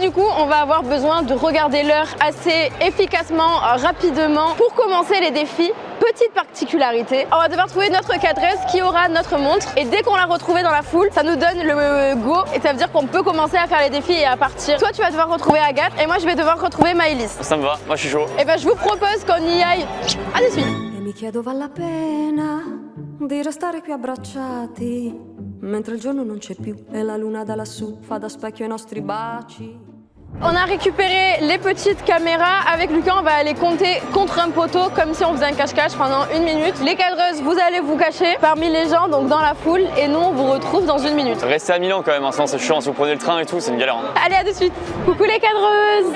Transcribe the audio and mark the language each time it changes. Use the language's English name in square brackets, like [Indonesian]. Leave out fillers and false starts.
[French] Et du coup, on va avoir besoin de regarder l'heure assez efficacement, rapidement pour commencer les défis. Petite particularité, on va devoir trouver notre cadreuse qui aura notre montre et dès qu'on l'a retrouvée dans la foule, ça nous donne le go et ça veut dire qu'on peut commencer à faire les défis et à partir. Toi, tu vas devoir retrouver Agathe et moi, je vais devoir retrouver Maëlys. Ça me va, moi je suis chaud. Et ben, je vous propose qu'on y aille. À de suite. [Italian] E mi chiedo vale la pena di restare qui abbracciati mentre il giorno non c'è più e la luna da lassù fa da specchio ai nostri baci. [French] On a récupéré les petites caméras. Avec Lucas, on va aller compter contre un poteau comme si on faisait un cache-cache pendant 1 minute. Les cadreuses, vous allez vous cacher parmi les gens, donc dans la foule, et nous, on vous retrouve dans 1 minute. Restez à Milan quand même, hein, sinon c'est chiant. Si vous prenez le train et tout, c'est une galère. Hein. Allez, à de suite. Coucou les cadreuses.